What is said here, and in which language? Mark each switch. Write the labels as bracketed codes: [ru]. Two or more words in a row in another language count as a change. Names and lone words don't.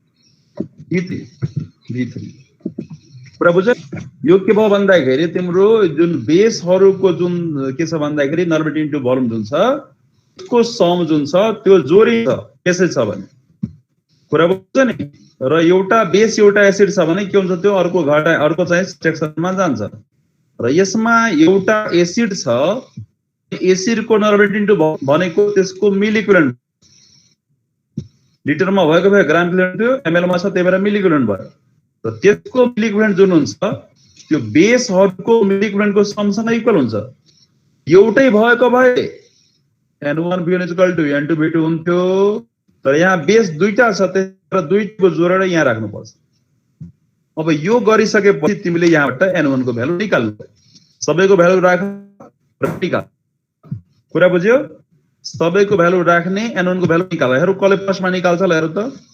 [ne] V3 कुरा बुझ्यो यो के भयो भन्दाखेरि तिम्रो जुन बेसहरुको जुन के छ भन्दाखेरि [en] normal into volume [ne] जुन छ त्यसको सम जुन छ त्यो जोडी छ त्यसै छ भने कुरा बुझ्छ नि र एउटा बेस एउटा एसिड छ भने के हुन्छ त्यो अर्को घटा अर्को चाहिँ सेक्सनमा जान्छ र यसमा एउटा एसिड छ एसिडको [en] normal into [ne] भनेको त्यसको [en] milli equivalent [ne] लिटरमा भएको भए [en] gram equivalent [ne] थियो ml मा छ त्यही भएर [en] milli equivalent [ne] भयो र त्यसको [en] milli equivalent [ne] जुन हुन्छ त्यो बेसहरुको मिल इक्विभ्यालेन्टको समसँग इक्वल हुन्छ एउटै भएको भए n1 v1 = n2 v2 हुन्थ्यो तर यहाँ बेस दुईटा छ त्यसैले दुईको जोडेर यहाँ राख्नु पर्छ अब यो गरिसकेपछि तिमीले यहाँबाट n1 को भ्यालु निकाल्नु सबैको भ्यालु राख र निकाल कुरा बुझ्यो सबैको भ्यालु राख्ने n1 को भ्यालु निकाल हेरौ कसले फर्स्टमा निकाल्छ ल हेरौ त